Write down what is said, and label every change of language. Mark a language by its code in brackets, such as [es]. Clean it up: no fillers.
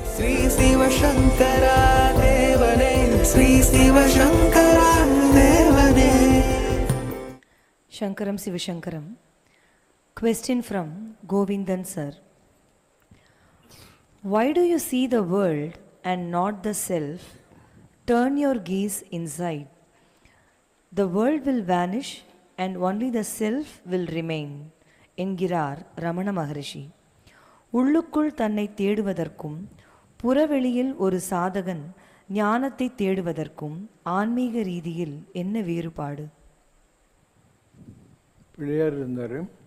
[ta] ஸ்ரீ சிவசங்கரா தேவனே, ஸ்ரீ சிவசங்கரா தேவனே. [sa] Shankaram Sivashankaram. [en] Question from Govindan sir. Why do you see the world and not the self? Turn your gaze inside. The world will vanish and only the self will remain. [ta] என்கிறார் ரமண மகரிஷி. உள்ளுக்குள் தன்னை தேடுவதற்கும் புறவெளியில் ஒரு சாதகன் ஞானத்தை தேடுவதற்கும் ஆன்மீக ரீதியில் என்ன வேறுபாடு? பிள்ளையார் இருந்தார்.